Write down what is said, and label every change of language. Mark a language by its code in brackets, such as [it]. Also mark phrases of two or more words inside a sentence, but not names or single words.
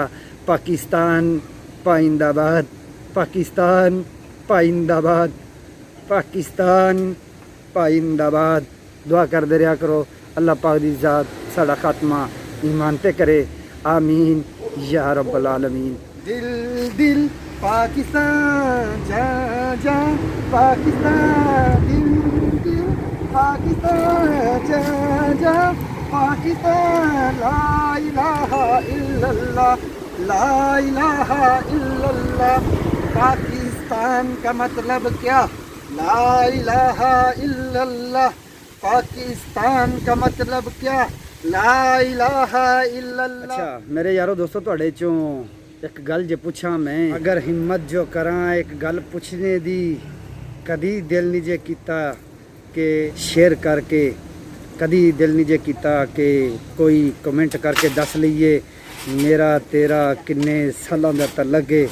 [ur] پاکستان پائندہ باد، پاکستان پائندہ باد، پاکستان پائندہ باد. [pa] دعا کرتے رہا کرو اللہ پاک دی ذات ساڈا خاتمہ ایمان تے کرے. [ar] آمین یا رب العالمین. [ur] دل دل پاکستان جا جا، پاکستان دل دل پاکستان جا جا، پاکستان [ar] لا إله إلا الله, لا إله إلا الله. [ur] پاکستان کا مطلب کیا? [ar] لا إله إلا الله. [ur] پاکستان کا مطلب کیا? [ar] لا إله إلا الله. [pa] اچھا میرے یارو دوستو، تہاڈے چوں ایک گل جے پچھا میں، اگر ہمت جو کرا ایک گل پچھنے دی، کدی دل نہیں جے کیتا کہ شیئر کرکے، کدی دل نہیں جے کیتا کہ کوئی کمنٹ کرکے دس لئیے میرا تیرا کنے سالوں دا تعلق ہے.